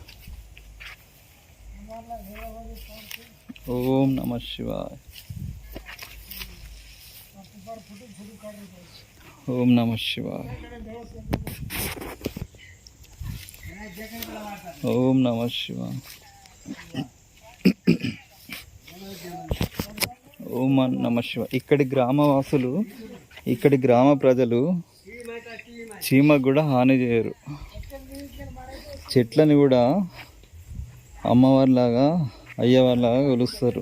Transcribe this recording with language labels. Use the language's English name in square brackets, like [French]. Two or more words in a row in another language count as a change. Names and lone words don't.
[Sanskrit] ओम नमः शिवाय। ओम नमः शिवाय। ओम नमः शिवाय। ఓం నమ శివ. [Telugu] ఇక్కడి గ్రామవాసులు, ఇక్కడి గ్రామ ప్రజలు చీమకు కూడా హాని చేయరు. చెట్లని కూడా అమ్మవారిలాగా అయ్యవారిలాగా కొలుస్తారు.